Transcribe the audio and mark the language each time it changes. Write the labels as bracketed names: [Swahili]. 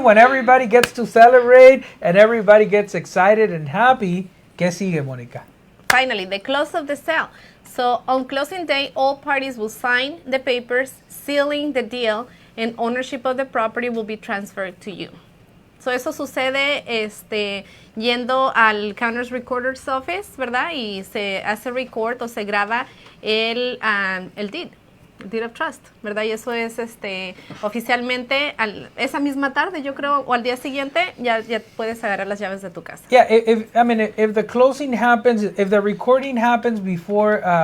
[English] when everybody gets to celebrate and everybody gets excited and happy, [Spanish] ¿qué sigue, Mónica? [English] Finally, the close of the sale. So on closing day, all parties will sign the papers, sealing the deal, and ownership of the property will be transferred to you. [Spanish] So eso sucede yendo al Counter's Recorder's Office, ¿verdad? Y se hace record o se graba el deed of trust, ¿verdad? Y eso es oficialmente esa misma tarde, yo creo, o al día siguiente ya puedes agarrar las llaves de tu casa. [English] Yeah, if the closing happens, if the recording happens before